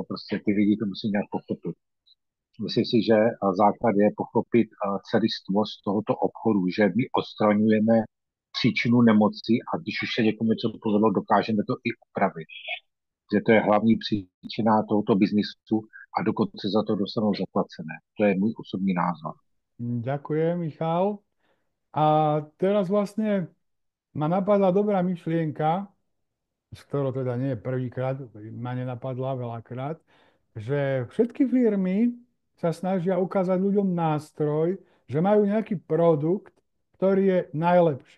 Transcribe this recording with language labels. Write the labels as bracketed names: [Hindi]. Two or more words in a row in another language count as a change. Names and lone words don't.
[Czech] Prostě ty lidi to musí nějak pochopit. Myslím si, že základ je pochopit celistvost tohoto obchodu, že my odstraňujeme příčinu nemoci a když už se někomu něco povedlo, dokážeme to i upravit. Že to je hlavní příčina tohoto biznisu a dokonce za to dostanou zaplacené. To je můj osobní názor. [Slovak] Ďakujem, Michal. A teraz vlastne ma napadla dobrá myšlienka, z ktorou teda nie je prvýkrát, ma nenapadla veľakrát, že všetky firmy sa snažia ukázať ľuďom nástroj, že majú nejaký produkt, ktorý je najlepší.